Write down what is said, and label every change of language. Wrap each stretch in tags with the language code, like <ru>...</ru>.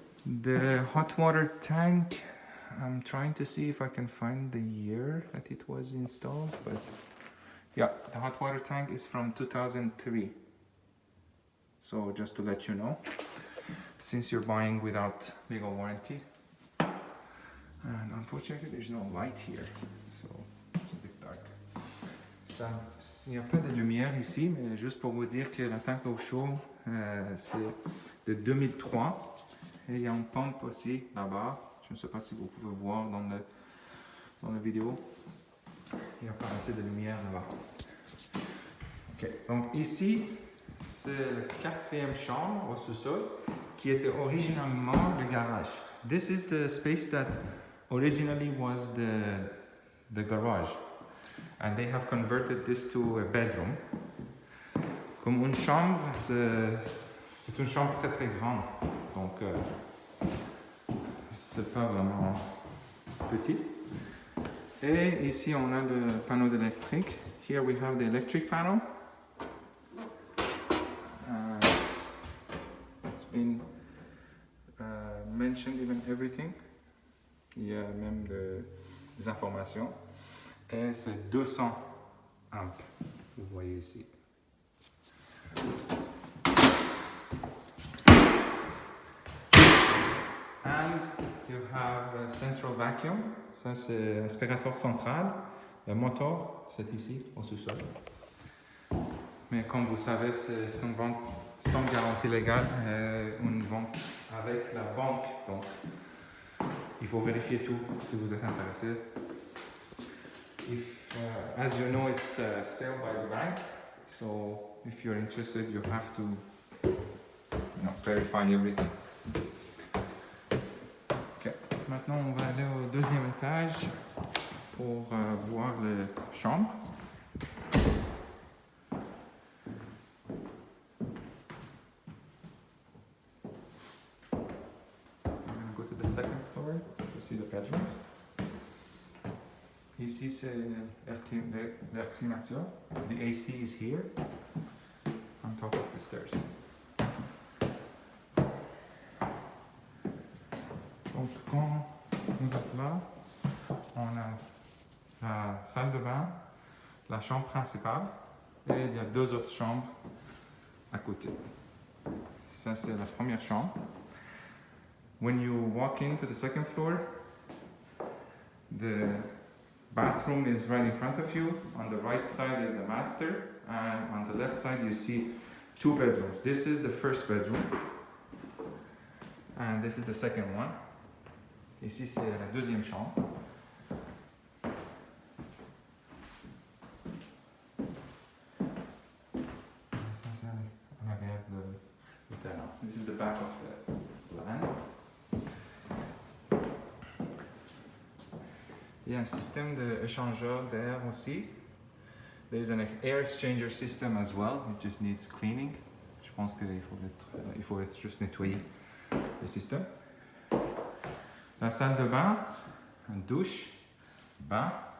<en>The hot water tank, I'm trying to see if I can find the year that it was installed, but yeah, the hot water tank is from 2003. So just to let you know, since you're buying without legal warranty. And unfortunately, there's no light here, so it's a bit dark.</en> <fr>Il n'y a pas de lumière ici, mais juste pour vous dire que la tank au chaud, c'est de 2003. Et il y a une pompe aussi là-bas. Je ne sais pas si vous pouvez voir dans la vidéo. Il n'y a pas assez de lumière là-bas. Ok, donc ici, c'est la 4e chambre au sous-sol qui était originalement le garage.</fr> <en>This is the space that originally was the garage. And they have converted this to a bedroom.</en> <fr>Comme une chambre, c'est une chambre très très grande. Donc, c'est pas vraiment petit. Et ici, on a le panneau électrique.</fr> <en>Here we have the electric panel. It's been mentioned even everything.</en> <fr>Il y a même des informations. Et c'est 200 amps. Vous voyez ici.</fr> <en>And you have a central vacuum.</en> <fr>Ça, c'est l'aspirateur central. Le moteur, c'est ici, au sous-sol. Mais comme vous savez, c'est une vente sans garantie légale, une vente avec la banque. Donc, il faut vérifier tout si vous êtes intéressé.</fr> <en>If, as you know, it's sale by the bank. So, if you're interested, you have to verify everything. Okay.</en> <fr>Maintenant, on va aller au 2e étage pour voir les chambres.</fr> <en>I'm going to go to the 2nd floor to see the bedrooms.</en> <fr>Ici, c'est l'air climatiseur.</fr> <en>The AC is here, on top of the stairs.</en> <fr>Donc, quand nous êtes là, on a la salle de bain, la chambre principale, et il y a 2 autres chambres à côté. Ça, c'est la première chambre.</fr> <en>When you walk into the 2nd floor, the bathroom is right in front of you. On the right side is the master, and on the left side you see 2 bedrooms. This is the 1st bedroom, and this is the 2nd one.</en> <fr>Ici, c'est la 2e chambre. Ça, c'est en arrière du terrain.</fr> <en>This is the back of the land.</en> <fr>Il y a un système d'échangeur d'air aussi.</fr> <en>There's an air exchanger system as well. It just needs cleaning.</en> <fr>Je pense qu'il faut être juste nettoyer le système. La salle de bain, une douche, bain.</fr>